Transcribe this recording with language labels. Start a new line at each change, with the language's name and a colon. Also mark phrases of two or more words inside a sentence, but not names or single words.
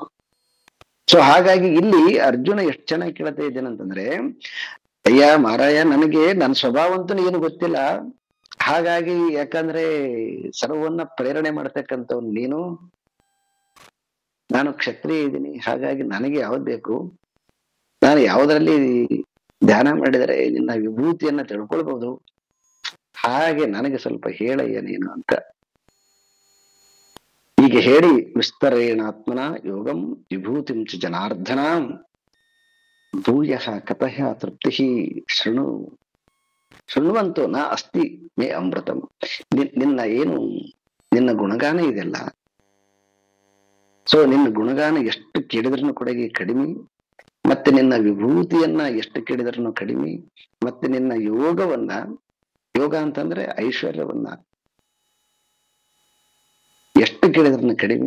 Kannada: ಸೊ ಹಾಗಾಗಿ ಇಲ್ಲಿ ಅರ್ಜುನ ಎಷ್ಟು ಚೆನ್ನಾಗಿ ಕೇಳ್ತಾ ಇದ್ದೇನಂತಂದ್ರೆ, ಅಯ್ಯ ಮಾರಾಯ, ನನಗೆ ನನ್ನ ಸ್ವಭಾವ ಅಂತೂ ಏನು ಗೊತ್ತಿಲ್ಲ, ಹಾಗಾಗಿ ಯಾಕಂದ್ರೆ ಸರ್ವನ್ನ ಪ್ರೇರಣೆ ಮಾಡ್ತಕ್ಕಂಥವ್ನು ನೀನು, ನಾನು ಕ್ಷತ್ರಿಯ ಇದ್ದೀನಿ, ಹಾಗಾಗಿ ನನಗೆ ಯಾವ್ದು ಬೇಕು, ನಾನು ಯಾವುದರಲ್ಲಿ ಧ್ಯಾನ ಮಾಡಿದರೆ ನಿನ್ನ ವಿಭೂತಿಯನ್ನ ತಿಳ್ಕೊಳ್ಬಹುದು, ಹಾಗೆ ನನಗೆ ಸ್ವಲ್ಪ ಹೇಳಯ್ಯ ನೀನು ಅಂತ. ಈ ಹೀಗೆ ಹೇಳಿ
Sanskrit: ವಿಸ್ತರೇಣಾತ್ಮನ ಯೋಗಂ ವಿಭೂತಿಂ ಚ ಜನಾರ್ದನ ಭೂಯಃ ಕತಃ ತೃಪ್ತಿ ಶೃಣು ಶೃಣ್ವಂತೋ ನ ಅಸ್ತಿ ಮೇ ಅಮೃತಂ.
Kannada: ನಿನ್ನ ಏನು ನಿನ್ನ ಗುಣಗಾನ ಇದೆಲ್ಲ, ಸೊ ನಿನ್ನ ಗುಣಗಾನ ಎಷ್ಟು ಕೇಳಿದ್ರೂ ಕೂಡ ಕಡಿಮೆ, ಮತ್ತೆ ನಿನ್ನ ವಿಭೂತಿಯನ್ನ ಎಷ್ಟು ಕೇಳಿದ್ರೂ ಕಡಿಮೆ, ಮತ್ತೆ ನಿನ್ನ ಯೋಗವನ್ನ, ಯೋಗ ಅಂತಂದ್ರೆ ಐಶ್ವರ್ಯವನ್ನ ಎಷ್ಟು ಕೇಳಿದ್ರೂ ಕಡಿಮೆ.